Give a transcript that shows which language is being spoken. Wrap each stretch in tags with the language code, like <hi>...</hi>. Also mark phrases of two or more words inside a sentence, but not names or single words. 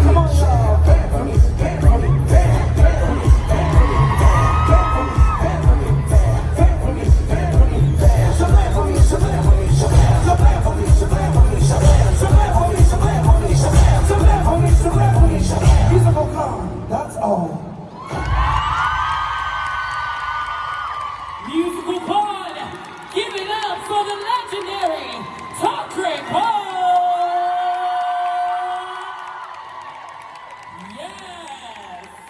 <en>Come on, y'all, bang for me, bang for me, bang for me, bang for me, bang for me, bang for me, bang for me, bang for me, bang. Shabam for me, shabam for me, shabam for me, shabam for me, shabam for me, shabam for me, shabam for me, shabam for me, shabam. Musical calm, that's all. Musical pod, give it up for the legendary Todrick. Yes.</en>